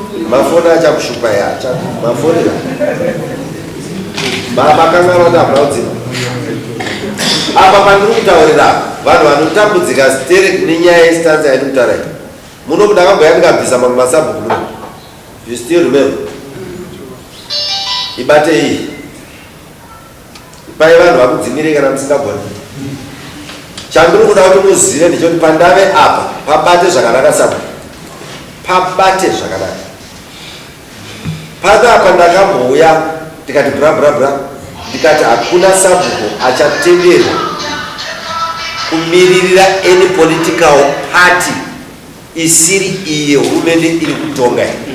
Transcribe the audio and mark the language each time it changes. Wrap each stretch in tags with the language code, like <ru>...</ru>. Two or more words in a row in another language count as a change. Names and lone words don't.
<sn>Mafoni achakushupa ya, acha-, mafoni ya. Baba kanga vada braudzima. Apa pandiri kutaurira, vanhu vanotambudzika sterek nenyaya yestanza yandiri kutaura iyi. Muno ndakamboya ndikabvisa mamwe masabhuku muno.</sn> <en>You still remember?</en> <sn>Ibate iyi. Pai vanhu vakudzimire kana musingagoni. Chandiri kuda kuti muzive ndechekuti pandave apa, pabate zvakanaka sabhuku. Pabate zvakanaka. Pada apa ndakambouya, ndikati bra, bra, bra. Ndikati hakuna sabhuku achatenderwa kumiririra</sn> <en>any political party</en> <sn>isiri iye hurumende iri kutonga.</sn>